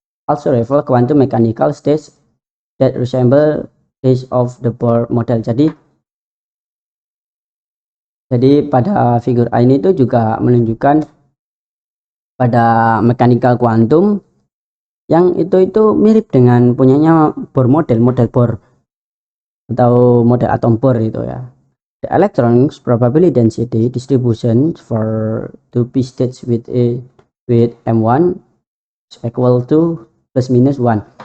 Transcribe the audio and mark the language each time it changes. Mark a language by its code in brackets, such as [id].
[en] Also reveal quantum mechanical states that resemble those of the Bohr model. [id] Jadi pada figur A ini itu juga menunjukkan pada mechanical quantum yang itu mirip dengan punyanya Bohr model Bohr atau model atom Bohr itu ya. [en] The electrons probability density distribution for 2p states with M1 is equal to plus minus 1.